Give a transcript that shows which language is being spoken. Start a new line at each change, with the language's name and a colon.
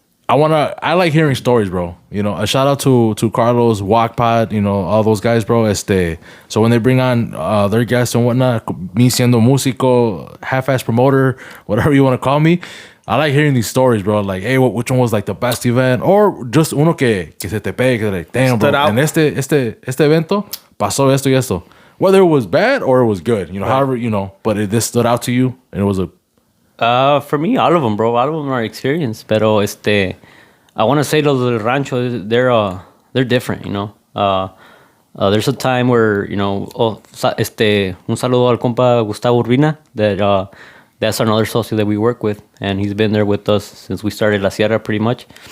English: I like hearing stories, bro. You know, a shout out to Carlos, Walkpod, you know, all those guys, bro. So when they bring on their guests and whatnot,
Spanish: me siendo músico,
English: half-ass promoter, whatever you want to call me, I like hearing these stories, bro. Like, hey, which one was like the best event?
Spanish: Or just uno que se te pegue, que
English: like, damn, bro. Stood out.
Spanish: En este evento, pasó esto y esto.
English: Whether it was bad or it was good, you know, however, you know, but this stood out to you and it was a... For me, all of them, bro. All of them are experience.
Spanish: Pero
English: I want to say those
Spanish: del rancho,
English: they're different, you know. There's a time where, you know,
Spanish: un saludo al compa
English: Gustavo Urbina, that's another socio that we work with, and he's been there with us since we started La Sierra, pretty much.